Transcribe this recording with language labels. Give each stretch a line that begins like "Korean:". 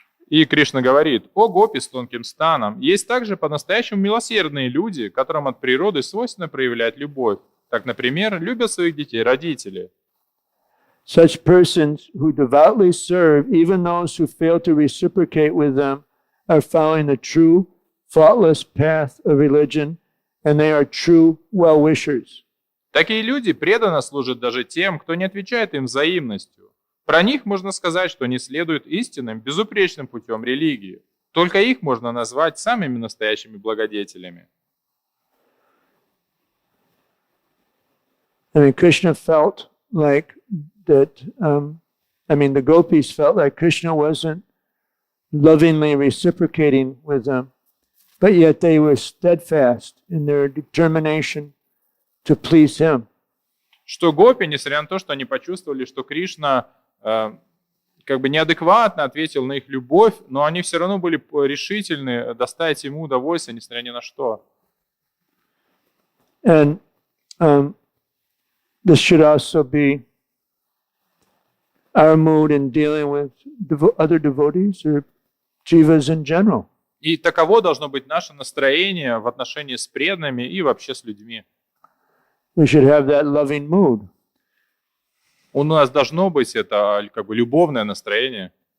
Russian: И Кришна говорит: «О гопи с тонким станом, есть также по-настоящему милосердные люди, которым от природы свойственно проявлять любовь. Так, например, любят своих детей родители.
English: Such persons who devoutly serve, even those who fail to reciprocate with them, are following the true, faultless path of religion, and they are true well-wishers.
Russian: Такие люди преданно служат даже тем, кто не отвечает им взаимностью. Про них можно сказать, что они следуют истинным, безупречным путем религии. Только их можно назвать самыми настоящими благодетелями».
English: I mean, Krishna felt like that, the gopis felt like Krishna wasn't lovingly reciprocating with them, but yet they were steadfast in their determination to please him.
Russian: Что гопи, несмотря на то, что они почувствовали, что Кришна как бы неадекватно ответил на их любовь, но они все равно были решительны доставить ему удовольствие, несмотря ни на что.
English: And this should also be our mood in dealing with other devotees or jivas in general.
Russian: И таково должно быть наше настроение в отношении с преданными и вообще с людьми.
English: We should have that loving mood.
Russian: У нас должно быть это как бы любовное настроение.